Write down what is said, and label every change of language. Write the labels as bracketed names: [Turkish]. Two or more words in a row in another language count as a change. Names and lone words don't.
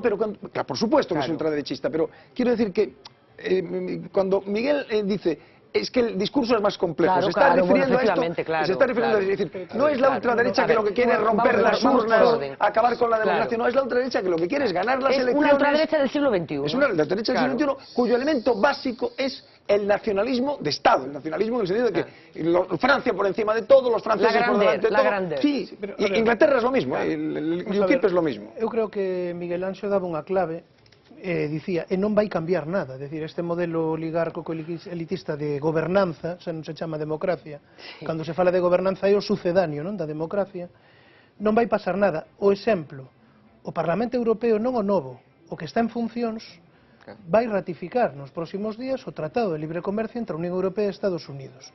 [Spanish] Claro, por supuesto que es ultraderechista, pero quiero decir que cuando Miguel dice es que el discurso es más complejo, se está refiriendo a esto, se está refiriendo a decir, no es la ultraderecha que lo que quiere es romper las urnas, acabar con la democracia, no, es la ultraderecha que lo que quiere es ganar las elecciones. Es una ultraderecha del siglo XXI. Es una ultraderecha del siglo XXI cuyo elemento básico es el nacionalismo de Estado, el nacionalismo en el sentido de que Francia por encima de todo, los franceses por delante de todo. Sí, Inglaterra es lo mismo, el UKIP es lo mismo. [Galician] Eu creo que Miguel Anxo daba unha clave, dicía, e non vai cambiar nada, é dicir, este modelo oligárquico elitista de gobernanza, xa non se chama democracia, cando se fala de gobernanza é o sucedáneo, non, da democracia, non vai pasar nada. O exemplo, o Parlamento Europeo, non o novo, o que está en funcións, vai ratificar nos próximos días o Tratado de Libre Comercio entre a Unión Europea e Estados Unidos.